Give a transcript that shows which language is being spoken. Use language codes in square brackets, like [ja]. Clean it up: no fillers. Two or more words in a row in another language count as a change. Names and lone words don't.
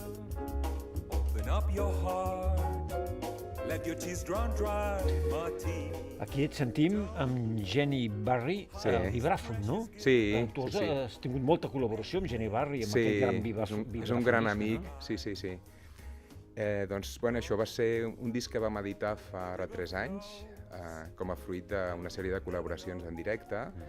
[en] Open up your heart. Let your tears run dry, my tea. [ca] Aquí et sentim amb Jenny Barry, vibràfon, no? Sí, Tu sí. has tingut molta col·laboració amb Jenny Barry, amb Sí, aquest gran és un gran vibrafonista, amic, no? sí. Doncs, bueno, això va ser un disc que vam editar fa ara 3 anys, com a fruit d'una sèrie de col·laboracions en directe.